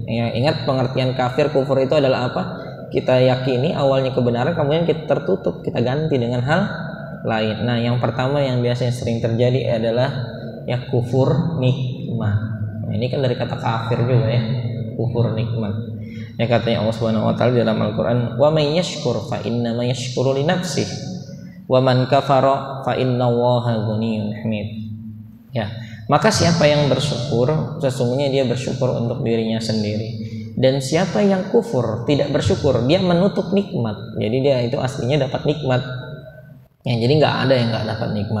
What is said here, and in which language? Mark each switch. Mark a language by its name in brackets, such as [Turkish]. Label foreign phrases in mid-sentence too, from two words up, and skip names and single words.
[Indonesian] Ya, ingat pengertian kafir, kufur itu adalah kita yakini awalnya kebenaran, kemudian kita tertutup, kita ganti dengan hal lain. Nah, yang pertama yang biasanya sering terjadi adalah ya kufur nikmat. Nah, ini kan dari kata kafir juga ya, kufur nikmat. Ya, katanya [Arabic] الله سبحانه وتعالى [Indonesian] dalam Al-Qur'an, [Arabic] "ومن يشكر فإنما يشكر لنفسه ومن كفر فإن الله غني حميد." [Indonesian] Ya, maka siapa yang bersyukur, sesungguhnya dia bersyukur untuk dirinya sendiri. Dan siapa yang kufur, tidak bersyukur, dia menutup nikmat. Jadi dia itu aslinya dapat nikmat. Ya, jadi nggak ada yang nggak dapat nikmat.